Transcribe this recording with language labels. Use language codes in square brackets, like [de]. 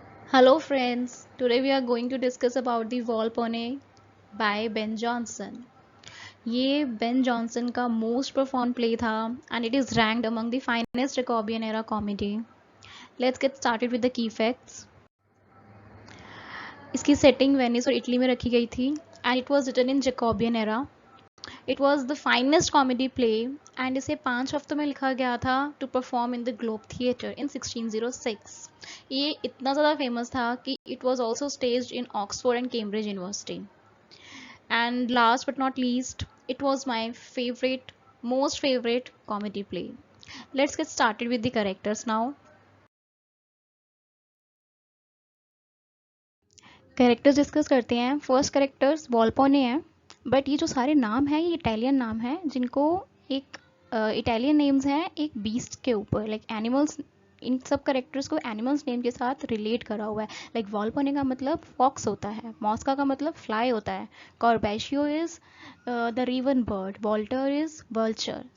[en] Hello friends, today we are going to discuss about the Volpone by Ben Jonson. ये Ben Jonson का most performed play था and it is ranked among the finest Jacobean era comedy. Let's get started with the key facts. [hi] इसकी setting Venice और Italy में रखी गई थी [en] and it was written in Jacobean era. It was the finest comedy play and [hi] इसे 5 हफ्तों में लिखा गया था [en] to perform in the Globe Theatre in 1606. [hi] ये इतना ज़्यादा फेमस था कि [en] it was also staged in Oxford and Cambridge University. And last but not least, it was my favorite, most favorite comedy play. Let's get started with the characters now. [hi] Characters discuss करते हैं. First characters वॉल्पोने हैं, but ये जो सारे नाम हैं ये Italian नाम हैं जिनको एक इटालियन नेम्स हैं एक बीस्ट के ऊपर, लाइक एनिमल्स. इन सब कैरेक्टर्स को एनिमल्स नेम के साथ रिलेट करा हुआ है. लाइक वॉल्पोने का मतलब फॉक्स होता है, मॉस्का का मतलब फ्लाई होता है, [en] Corbeshio is the raven bird, vulture is vulture.